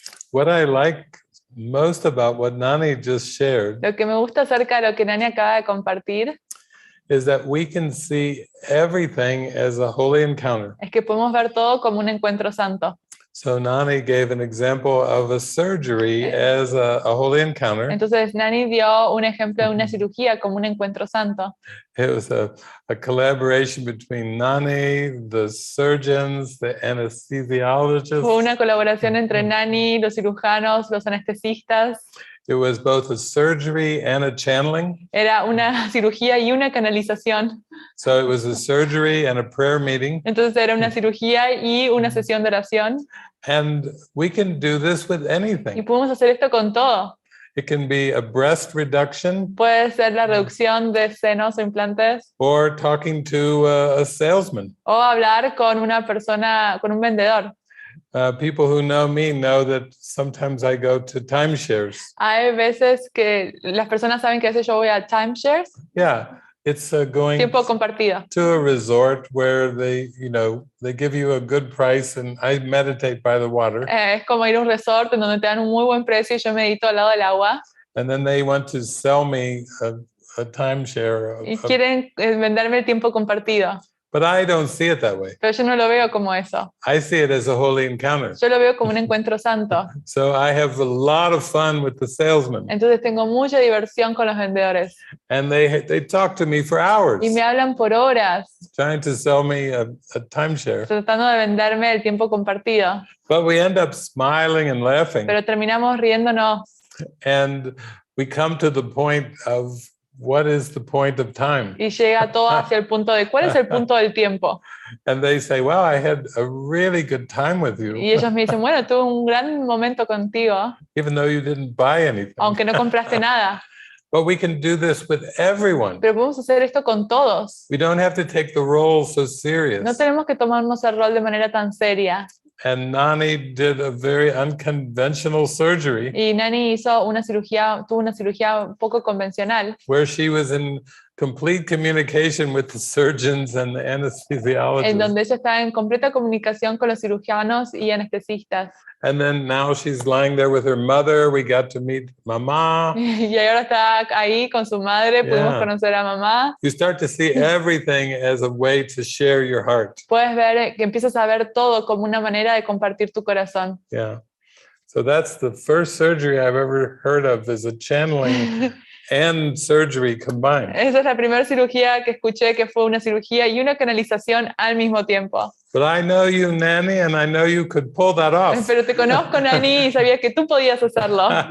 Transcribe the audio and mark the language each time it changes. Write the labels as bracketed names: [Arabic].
[English] What I like most about what Nani just shared [Spanish] Lo que me gusta acerca de lo que Nani acaba de compartir [English] is that we can see everything as a holy encounter. [Spanish] es que podemos ver todo como un encuentro santo. [English] So Nani gave an example of a surgery as a holy encounter. [Spanish] Entonces Nani dio un ejemplo de una cirugía como un encuentro santo. [English] It was a collaboration between Nani, the surgeons, the anesthesiologists. [Spanish] Fue una colaboración entre Nani, los cirujanos, los anestesistas. [English] It was both a surgery and a channeling. [Spanish] Era una cirugía y una canalización. [English] So it was a surgery and a prayer meeting. [Spanish] Entonces era una cirugía y una sesión de oración. [English] And we can do this with [Spanish] Y [English] anything. [Spanish] podemos hacer esto con todo. [English] It can be a breast reduction [Spanish] Puede ser la reducción de senos o implantes, [English] or talking to a salesman. [Spanish] o hablar con una persona, con un vendedor. [English] People who know me know that sometimes I go to timeshares. [Spanish] Hay veces que las personas saben que a veces yo voy a timeshares, [English] Yeah, it's going [Spanish] tiempo compartido. [English] to a resort where they give you a good price, and I meditate by the water. [Spanish] Es como ir a un resort en donde te dan un muy buen precio y yo medito al lado del agua. [English] And then they want to sell me a timeshare. [Spanish] Y quieren venderme el tiempo compartido. [English] But I don't see it that way. [Spanish] Pero yo no lo veo como eso. [English] I see it as a holy encounter. [Spanish] Yo lo veo como un encuentro santo. [English] So I have a lot of fun with the salesman. [Spanish] Entonces tengo mucha diversión con los vendedores. [English] And they talk to me for hours, [Spanish] Y me hablan por horas, [English] trying to sell me a timeshare. [Spanish] tratando de venderme el tiempo compartido. [English] But we end up smiling and laughing. [Spanish] Pero terminamos riéndonos. [English] And we come to the point of what is the point of time? [Spanish] Y llega todo hacia el punto de ¿cuál es el punto del tiempo? [English] And they say, well, I had a really good time with you, [Spanish] Y ellos me dicen, bueno, tuve un gran momento contigo, [English] even though you didn't buy anything. [Spanish] aunque no compraste nada. [English] But we can do this with everyone. [Spanish] Pero podemos hacer esto con todos. [English] We don't have to take the role so [Spanish] No [English] serious. [Spanish] tenemos que tomarnos el rol de manera tan seria. [English] And Nani did a very unconventional surgery [Spanish] Y Nani tuvo una cirugía un poco convencional, [English] where she was in complete communication with the surgeons and the [Spanish] en [English] anesthesiologists. [Spanish] donde ella estaba en completa comunicación con los cirujanos y anestesistas. [English] And then now she's lying there with her mother. We got to meet Mama. [Spanish] Y ahora está ahí con su madre, pudimos [English] Yeah. [Spanish] conocer a mamá. [English] You start to see everything as a way to share your heart. [Spanish] Puedes ver que empiezas a ver todo como una manera de compartir tu corazón. [English] Yeah. So that's the first surgery I've ever heard of, is a channeling and surgery combined. [Spanish] Esa es la primera cirugía que escuché, que fue una cirugía y una canalización al mismo tiempo. [English] But I know you, Nanny, and I know you could pull that off. [Spanish] Pero te conozco, Nani, y sabía que tú podías hacerlo.